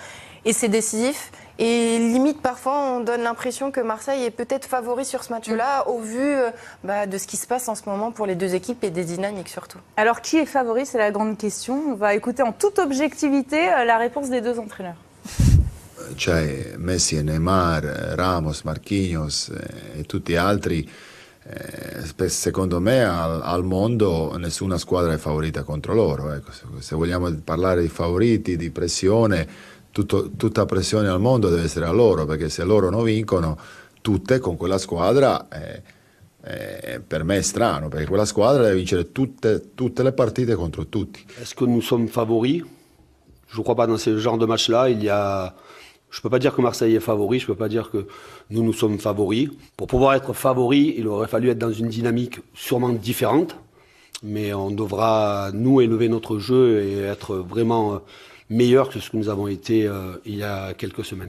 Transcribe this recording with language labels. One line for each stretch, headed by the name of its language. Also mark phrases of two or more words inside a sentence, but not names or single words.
French: Et c'est décisif. Et limite, parfois, on donne l'impression que Marseille est peut-être favori sur ce match-là, au vu de ce qui se passe en ce moment pour les 2 équipes et des dynamiques surtout. Alors, qui est favori? C'est la grande question. On va écouter en toute objectivité la réponse des 2 entraîneurs.
Italian: C'è Messi e Neymar, Ramos, Marquinhos e tutti altri. Secondo me al mondo nessuna squadra è favorita contro loro. Ecco, se vogliamo parlare di favoriti, di pressione, tutta pressione al mondo deve essere a loro, perché se loro non vincono tutte con quella squadra per me è strano, perché quella squadra deve vincere tutte le partite contro tutti.
French: Est-ce que nous sommes favoris? Je ne crois pas dans ce genre de match-là. Je ne peux pas dire que Marseille est favori, je ne peux pas dire que nous sommes favoris. Pour pouvoir être favori, il aurait fallu être dans une dynamique sûrement différente. Mais on devra, nous, élever notre jeu et être vraiment meilleur que ce que nous avons été il y a quelques semaines.